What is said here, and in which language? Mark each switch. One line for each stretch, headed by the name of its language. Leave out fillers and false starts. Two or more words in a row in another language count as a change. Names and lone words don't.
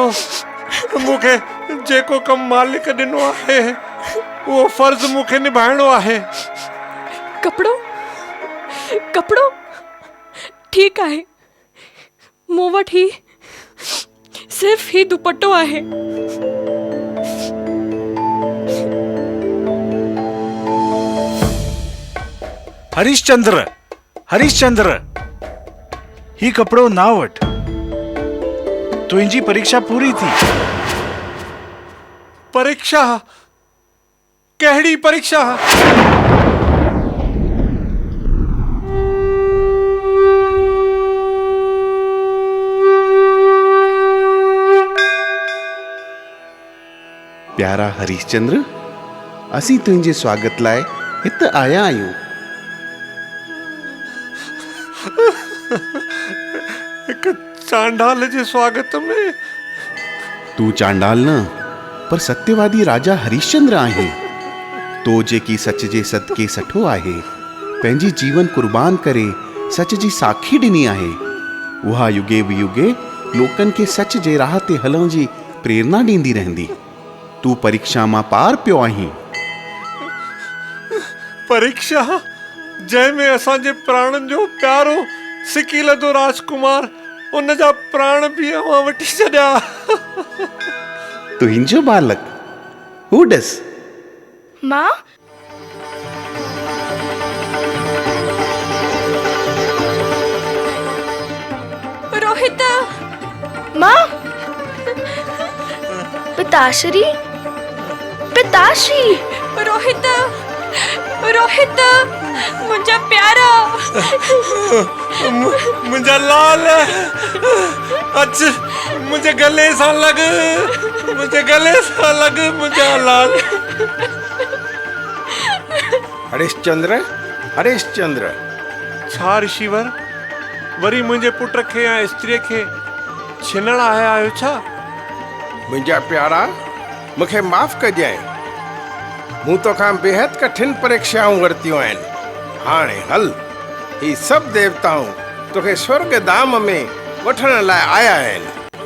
Sindhi: मूंखे जेको कमु मालिक ॾिनो आहे उहो फर्ज़ मूंखे निभाइणो आहे। कपड़ो? कपड़ो ठीकु आहे, मूं वटि ही सिर्फ़ ही दुपट्टो आहे। हरिश्चंद्र, हरिश्चंद्र, ही कपड़ो ना वठ। तुंहिंजी परीक्षा पूरी थी। परीक्षा? कहिड़ी परीक्षा? प्यारा हरिश्चंद्र, असीं तुंहिंजे स्वागत लाइ हिते आया आहियूं। हिकु चांडाल जे स्वागत में? तू चांडाल न, पर सत्यवादी राजा हरिश्चंद्र आहे। तो जेकी सच जे सदके सठो आहे, पंहिंजी जीवन कुर्बान करे सच जी साखी ॾिनी आहे, उहा युगे बि युगे लोकनि खे सच जे राह ते हलण जी प्रेरणा ॾींदी रहंदी। तूं परीक्षा मां पार पियो आहीं। परीक्षा जंहिंमें असांजे प्राणनि जो प्यारो सिकी लधो राजकुमार उन जा प्राण बि अवां वठी छॾिया। तुंहिंजो बालक हू ॾिस। मां रोहित, मां पिताश्री, पिताश्री, रोहित, रोहित, मुंहिंजा प्यारा, मुंहिंजा लाल, अच मुंहिंजे गले सां लॻ, मुंहिंजे गले सां लॻ मुंहिंजा लाल। हरिश्चंद्र, हरिश्चंद्र, छा ऋषिवर वरी मुंहिंजे पुट खे या स्त्रीअ खे छिनण आया आहियो छा? मुंहिंजा प्यारा, मूंखे माफ़ कजांइ। मूं तोखां बेहद कठिन परीक्षाऊं वरितियूं आहिनि। हाणे हल, ही सभु देवताऊं तोखे स्वर्ग धाम में वठण लाइ आया आहिनि।